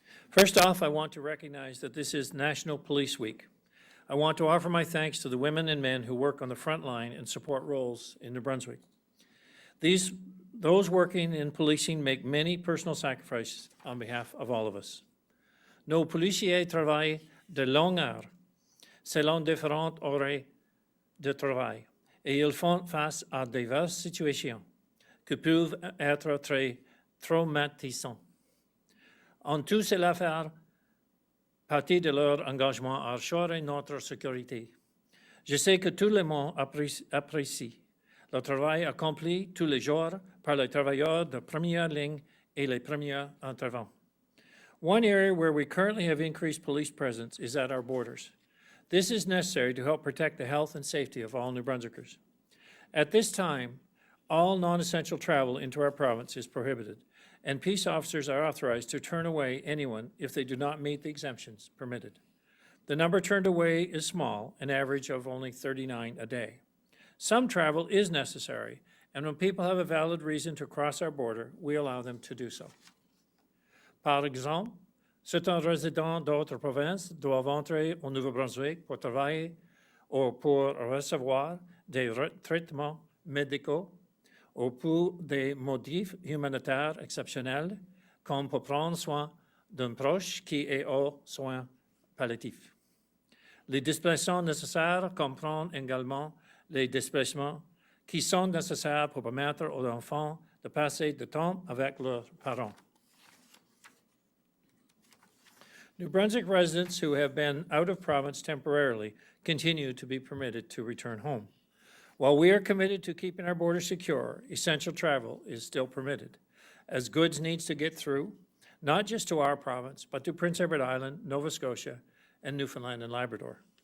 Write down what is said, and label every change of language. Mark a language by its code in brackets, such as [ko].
[en] First off, I want to recognize that this is National Police Week. I want to offer my thanks to the women and men who work on the front line and support roles in New Brunswick. Those working in policing make many personal sacrifices on behalf of all of us. [fr] Nos policiers travaillent de longues heures, selon différents horaires de travail, et ils font face à diverses situations qui peuvent être très traumatisantes. En tout cela fait partie de leur engagement à assurer notre sécurité. Je sais que tout le monde apprécie le travail accompli tous les jours par les travailleurs de première ligne et les premiers intervenants. [en] One area where we currently have increased police presence is at our borders. This is necessary to help protect the health and safety of all New Brunswickers. At this time, all non-essential travel into our province is prohibited, and peace officers are authorized to turn away anyone if they do not meet the exemptions permitted. The number turned away is small, an average of only 39 a day. Some travel is necessary, and when people have a valid reason to cross our border, we allow them to do so. [fr] Par exemple, certains résidents d'autres provinces doivent entrer au Nouveau-Brunswick pour travailler ou pour recevoir des traitements médicaux ou pour des motifs humanitaires exceptionnels, comme pour prendre soin d'un proche qui est aux soins palliatifs. Les déplacements nécessaires comprennent également les déplacements qui sont nécessaires pour permettre aux enfants de passer du temps avec leurs parents. [en] New Brunswick residents who have been out of province temporarily continue to be permitted to return home. While we are committed to keeping our borders secure, essential travel is still permitted, as goods needs to get through, not just to our province, but to Prince Edward Island, Nova Scotia, and Newfoundland and Labrador.